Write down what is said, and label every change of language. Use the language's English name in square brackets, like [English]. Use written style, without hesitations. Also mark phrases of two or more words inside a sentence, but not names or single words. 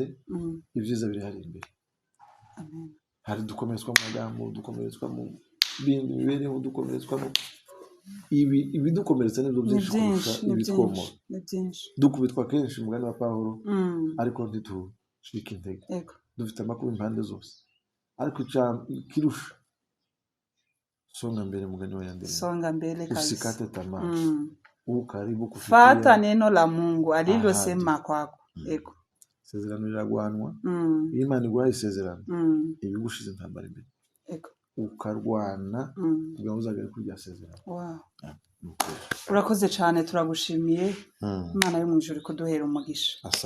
[Kinyarwanda] ibyiza biri hari imbere hari dukomeretswa mu magambo dukomeretswa mu bindi mibereho dukomeretswa mu ibidukomeretsa nibyo byinshi kurusha ibitwomora dukubitwa kenshi umugani wa Pawulo ariko ntitushike intege dufite amakuru impande zose ariko kirusha [Swahili] songa mbele [Kinyarwanda] mugani wa Yandere [Swahili] songa mbele kabisa usikate tamaa ukaribu kufikia fata neno la Mungu alilosema kwako [Kinyarwanda] isezerano riragwanwa Imana iguhaye isezerano ibigushize ntambara imbere ukarwana kugira ngo uzagere kuri rya sezerano urakoze cyane turagushimiye Imana yo mu ijuru kuduhera umugisha